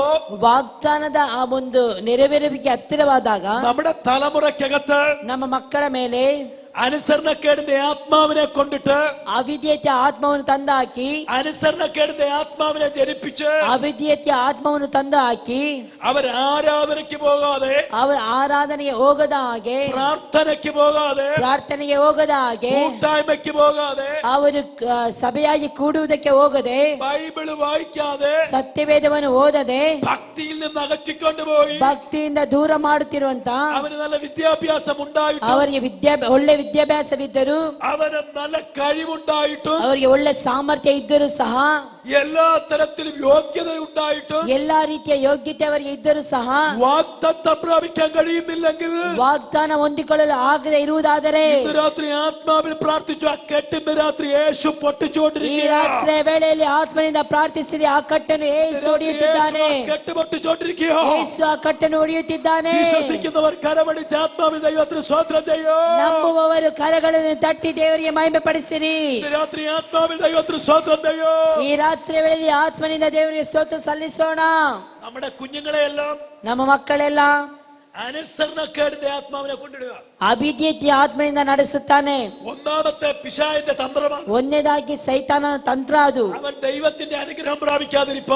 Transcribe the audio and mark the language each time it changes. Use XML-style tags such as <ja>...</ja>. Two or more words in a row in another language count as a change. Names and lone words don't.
<kn>ವಾಗ್ದಾನದ ಆ ಒಂದು ನೆರವೇರುವಿಕೆ ಹತ್ತಿರವಾದಾಗ</kn> <ml>നമ്മുടെ തലമുറയ്ക്കകത്ത്</ml> <kn>ನಮ್ಮ ಮಕ್ಕಳ ಮೇಲೆ</kn> <ml>അനുസരണക്കേടിന്റെ ആത്മാവിനെ കൊണ്ടിട്ട്</ml> <kn>ಅವಿದ್ಯತೆ ಆತ್ಮವನ್ನು ತಂದು ಹಾಕಿ,</kn> <ml>അനുസരണക്കേടിന്റെ ആത്മാവിനെ ജനിപ്പിച്ച്</ml> <kn>ಅವಿದ್ಯತೆ ಆತ್ಮವನ್ನು ತಂದು ಹಾಕಿ,</kn> <ml>അവർ ആരാധനയ്ക്ക് പോകാതെ,</ml> <kn>ಅವರ ಆರಾಧನೆಗೆ ಹೋಗದ ಹಾಗೆ,</kn> <ml>പ്രാർത്ഥനയ്ക്ക് പോകാതെ,</ml> <kn>ಪ್ರಾರ್ಥನೆಗೆ ಹೋಗದ ಹಾಗೆ,</kn> <ml>കൂട്ടായ്മയ്ക്ക് പോകാതെ,</ml> <kn>ಅವರು ಸಭೆಯಾಗಿ ಕೂಡುವುದಕ್ಕೆ ಹೋಗದೆ,</kn> <ml>ബൈബിള് വായിക്കാതെ,</ml> <kn>ಸತ್ಯವೇದವನ್ನು ಓದದೆ,</kn> <ml>ഭക്തിയിൽ നിന്ന് അകറ്റിക്കൊണ്ടുപോയി</ml> <kn>ಭಕ್ತಿಯಿಂದ ದೂರ ಮಾಡುತ್ತಿರುವಂತ,</kn> <ml>അവന് നല്ല വിദ്യാഭ്യാസം ഉണ്ടായിട്ടും,</ml> <kn>ಅವರಿಗೆ ಒಳ್ಳೆ ವಿದ್ಯಾಭ್ಯಾಸವಿದ್ದರೂ,</kn> <ml>അവന് നല്ല കഴിവുണ്ടായിട്ടും,</ml> <kn>ಅವರಿಗೆ ಒಳ್ಳೆ ಸಾಮರ್ಥ್ಯ ಇದ್ದರೂ ಸಹ,</kn> <ml>എല്ലാ തരത്തിലും യോഗ്യത ഉണ്ടായിട്ടും,</ml> <kn>ಎಲ್ಲಾ ರೀತಿಯ ಯೋಗ್ಯತೆ ಅವರಿಗೆ ಇದ್ದರೂ ಸಹ</kn> <ml>വാഗ്ദത്തം പ്രാപിക്കാൻ കഴിയുന്നില്ലെങ്കിൽ,</ml> <kn>ವಾಗ್ದಾನ ಹೊಂದಿಕೊಳ್ಳಲು ಆಗದೆ ಇರುವುದಾದರೆ,</kn> <ml>ഇന്ന് രാത്രി ആത്മാവിൽ പ്രാർത്ഥിച്ചു ആ കെട്ടിന്ന് രാത്രി യേശു</ml> <kn>ಈ</kn> <ml>പൊട്ടിച്ചുകൊണ്ടിരിക്കുക.</ml> <kn>ರಾತ್ರಿ ವೇಳೆಯಲ್ಲಿ ಆತ್ಮನಿಂದ ಪ್ರಾರ್ಥಿಸಿರಿ, ಆ ಕಟ್ಟನ್ನು ಯೇಸು ಹೊಡೆಯುತ್ತಿದ್ದಾನೆ.</kn> <ml>കെട്ട് പൊട്ടിച്ചുകൊണ്ടിരിക്കുക.</ml> <kn>ಯೇಸು ಆ ಕಟ್ಟನ್ನು ಹೊಡೆಯುತ್ತಿದ್ದಾನೆ.</kn> <ml>വിശ്വസിക്കുന്നവർ കരമടിച്ച് ആത്മാവിൽ ദൈവത്തിന് സ്തോത്രം ചെയ്യും.</ml> <kn>ನಂಬುವವರು ಕರಗಳನ್ನು ತಟ್ಟಿ ದೇವರಿಗೆ ಮಹಿಮೆ ಪಡಿಸಿರಿ.</kn> <ml>ഇന്ന് രാത്രി ആത്മാവിൽ ദൈവത്തിന് സ്തോത്രം ചെയ്യും.</ml> <kn>ಈ ರಾತ್ರಿ ವೇಳೆಯಲ್ಲಿ ಆತ್ಮನಿಂದ ದೇವರಿಗೆ ಸ್ತೋತ್ರ ಸಲ್ಲಿಸೋಣ.</kn> <ml>നമ്മുടെ കുഞ്ഞുങ്ങളെയെല്ലാം</ml> <kn>ನಮ್ಮ ಮಕ್ಕಳೆಲ್ಲ</kn> <ml>അനുസരണക്കേടിന്റെ ആത്മാവിനെ കൊണ്ടിടുക.</ml> <kn>ಅವಿದ್ಯತೆ ಆತ್ಮನಿಂದ ನಡೆಸುತ್ತಾನೆ.</kn> <ml>ഒന്നാമത്തെ പിശാചിന്റെ തന്ത്രമാണ്.</ml> <kn>ಒಂದನೇದಾಗಿ ಸೈತಾನನ ತಂತ್ರ ಅದು.</kn> <ml>അവൻ ദൈവത്തിന്റെ അനുഗ്രഹം പ്രാപിക്കാതിരിപ്പാൻ,</ml>